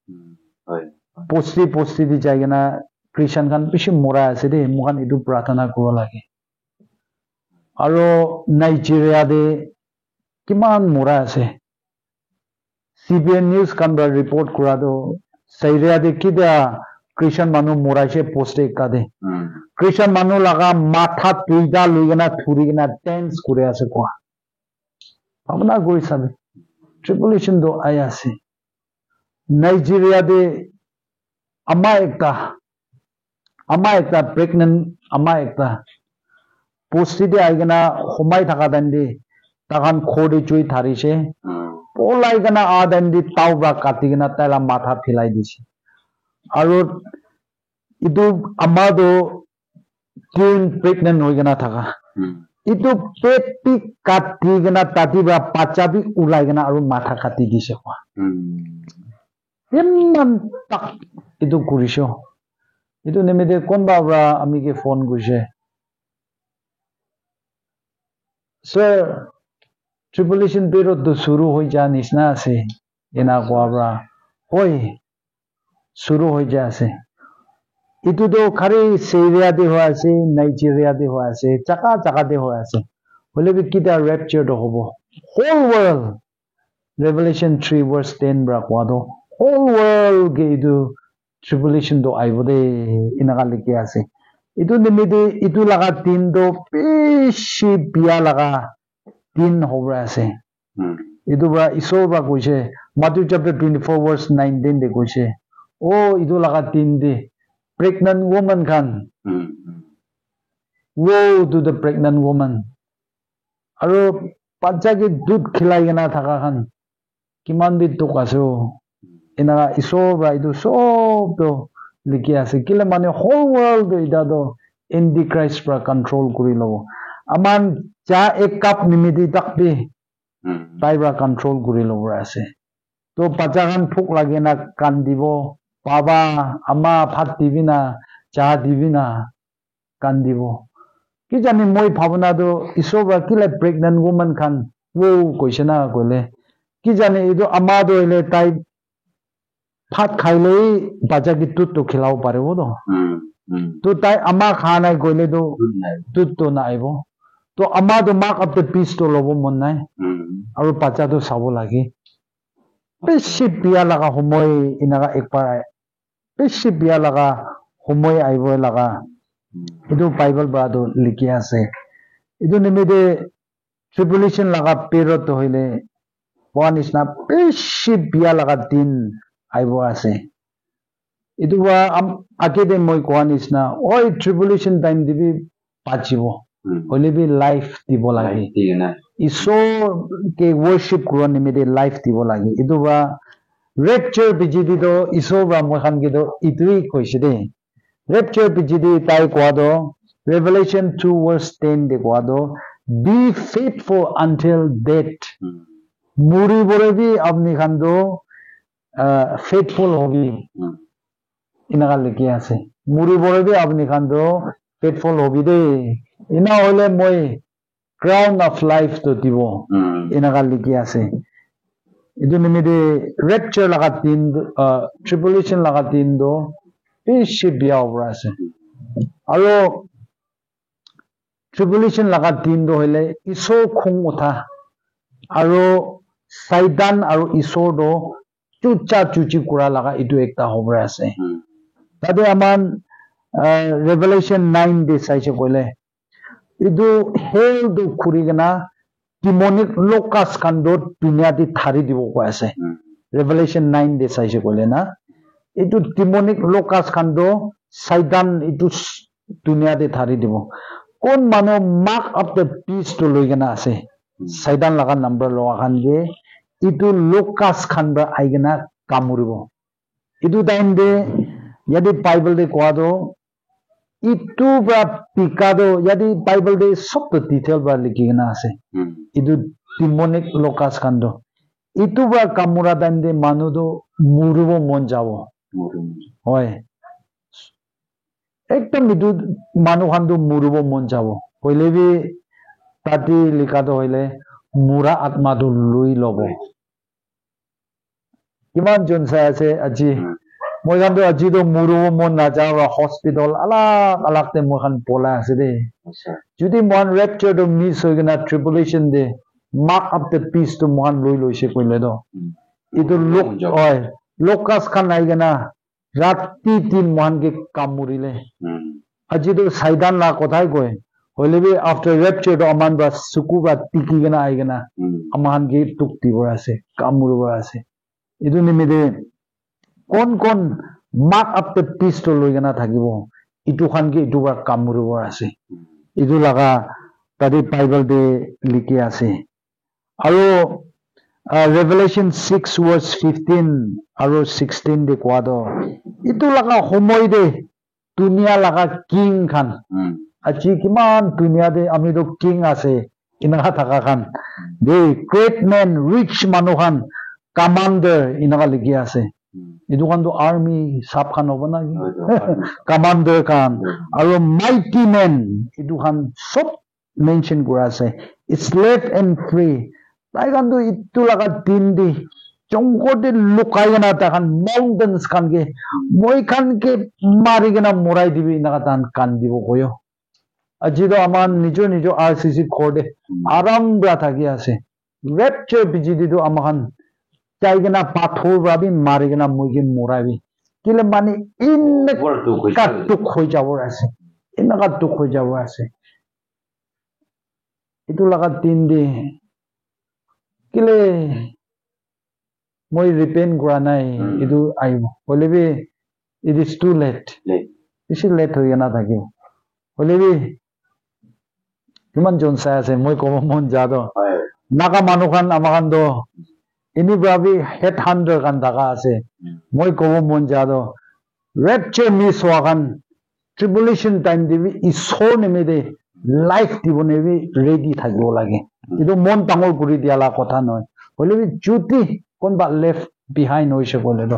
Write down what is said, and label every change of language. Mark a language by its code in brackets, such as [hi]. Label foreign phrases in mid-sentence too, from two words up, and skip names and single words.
[nag] posti di jaigena christian khan bishi morai ase de mukan itu pratana kuro lage aro Nigeria de kiman morai ase CBN news kan ba report kura do Syria de kida Christian manu moraise post ekka de Christian manu laga matha tuida luigena thurigena dance kure ase ko amna goi sabe tribulation do aya ase Nigeria de ama ekta pregnant ama ekta post de aigena homai thaka dande takan khode chui tharise polai gana adan di tauba katigena tala matha philai dise aro itu amado teen pregnant hoigena thaka itu peti katigena tatiba pachabi ulai gena aro matha kati dise kwa emman tak itu kurisho itu nemede konba bra amige phone guse sir [en] tribulation period [nag] do shuru hoi ja nisna ase ena kwabra hoi shuru hoi ja ase itu do khari Syria de ho ase Nigeria de ho ase chaka de ho ase hole bi kita rapture do hobo [en] whole world [nag] revelation 3 verse 10 bra kwa do [en] whole world [nag] ge itu tribulation do aibode inaga likhe ase itu nimide itu laga tin do peshi bia laga tin hobra ase itu bra isor ba koise Matthew chapter 24 verse 19 de koise o itu laga tin de [en] pregnant woman [nag] khan [en] woe to the pregnant woman [nag] aro bacha ki dud khilai gena thaka khan kiman bi tuk aso ina isor ba idu sob to likhi ase kile mane [en] whole world [nag] do ida do antichrist pra control kuri lobo aman cha ek cup nimidi takbi tai pra control kuri lobo ase to bacha khan phuk lagena kandibo baba ama phat dibina cha dibina kandibo ki jani moi bhavana do isor ba kile pregnant woman khan wo koisena kole ki jani idu ama do ile tai phat khaile bacha ki tut to khilao parebo do to tai ama khana kole do tut to na aibo to ama do [en] mark of the beast [nag] to lobo mon nai aru bacha do sabo lagi beshi biya laga homoy inaga ekbar beshi biya laga homoy aibo laga idu bible ba do likhi ase idu nimide tribulation laga period to hoile one is na beshi biya laga din aibo ase idu wa akede moi koan is na oi [en] tribulation time [nag] dibi pachibo hoile bi life dibo lagi isor ke worship kuro nimide life dibo lagi idu wa rapture bijidi do isor ba moi khan ge do itui koise de rapture bijidi tai kwa do revelation 2 verse 10 de kwa do [en] be faithful until death [nag] muri bore bi apni khan do faithful hobi inaga likhi ase muri bore bi apni khan do faithful hobi de ina hole moi [en] crown of life [nag] to dibo inaga likhi ase idu nimide rapture laga tin tribulation laga tin do beshi biya obra ase aro tribulation laga tin do hoile isor khung utha aro saitan aro isor do chucha chuchi kura laga itu ekta obra ase tade aman revelation 9 de saise kole idu hell do khuri gena [en] demonic locust [nag] khan do dunia di thari dibo ko ase revelation 9 de saise kole na itu [en] demonic locust [nag] khan do saitan itu dunia di thari dibo kon mano [en] mark of the beast [nag] to loi gena ase saitan laga number lo khan ge itu locust khan ba aigena kamuribo itu time de yadi bible de kwa do itu ba pikado yadi bible de sob to detail ba likhi gena ase itu [en] demonic locust [nag] khan do itu ba kamura time de manu do murubo mon jabo hoy ekdom itu manu khan do murubo mon jabo hoile bi tati likha do hoile mura atma do lui lobo kiman jon sa ase aji moi khan do aji do murubo mon na jawa hospital alak te moi khan pola ase de jodi mon rapture do miss hoigena tribulation de [en] mark of the beast [nag] to mon loi loise koile do itu lok hoy locust khan aigena rati tin mon ge kamurile aji do saidan la kothai koy hoile bi [en] after rapture [nag] do aman ba suku ba tiki gena aigena aman ge tukti bora ase kamuru bora ase idu nimide kon [en] mark of the beast [nag] to loi gena thakibo itu khan ge itu ba kamuru bora ase idu laga tadi bible de likhi ase aro revelation 6 verse 15 aro 16 de kwa do itu laga homoy de dunia laga king khan achi kiman dunia de ami do king ase inaga thaka khan de [en] great man rich [nag] manu khan commander inaga likhi ase idu khan do army sab khan hobo na commander khan aro mighty man idu khan sob mention kura ase [en] slave and free [nag] tai khan do itu laga din di jongkor de lukai gena ta khan mountains khan ge moi khan ke mari gena morai dibi inaga tan kan dibo koyo aji do aman nijo RCC khode aram bra thaki ase rapture bijidi do aman chai gena pathor ba bi mari gena moi ge morai bi kile mani in ka tuk hoi jabo ase inaga tuk hoi jabo ase itu laga tin di kile moi repent kura nai idu aibo holebi [en] it is too late [nag] বেছি লেট হৈ না থাকিব হলেবি কিমান জন চাই আছে মই ক'ব মন যাদ নাকা মানুহ খান আমাৰ খান তো এনেকুৱাবি হেড হান্ডাৰ খান থাকা আছে মই ক'ব মন যাদ ৰেপচাৰ মিছ হোৱা খান [en] tribulation time [nag] দিবি ঈশ্বৰ নিমিতে লাইফ দিব নেবি ৰেডি থাকিব লাগে কিন্তু মন ডাঙৰ কৰি দিয়ালা কথা নহয় হলেবি যদি কোনোবা [en] left behind [nag] হৈছে ক'লেতো